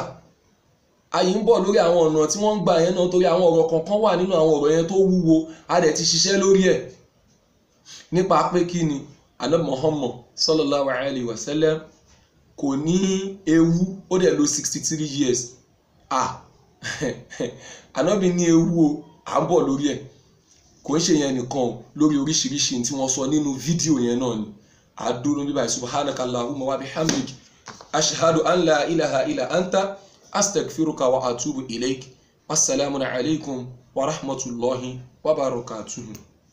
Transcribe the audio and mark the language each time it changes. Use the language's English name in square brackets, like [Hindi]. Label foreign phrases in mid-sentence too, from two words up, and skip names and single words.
[Yoruba] ayé ń bọ̀ lórí àwọn ọ̀nà tí wọ́n ń gbà yẹn náà torí àwọn ọ̀rọ̀ kankan wà nínú àwọn ọ̀rọ̀ yẹn tó wúwo a dẹ̀ ti ṣiṣẹ́ lórí ẹ̀ nípa pé kí ni Ànábì Muhammad [Arabic] صلى الله عليه وسلم [Yoruba] kò ní ewu ó dẹ̀ lò 63 years. Ànábì ní ewu o à ń bọ̀ lórí ẹ̀ kò ń ṣe yẹn nìkan lórí oríṣiríṣi tí wọ́n sọ nínú fídíò yẹn náà ni àdúró bíbá [Arabic] سبحانك اللهم وبحمدك أشهد أن لا إله إلا أنت أستغفرك وأتوب إليك. السلام عليكم ورحمة الله وبركاته.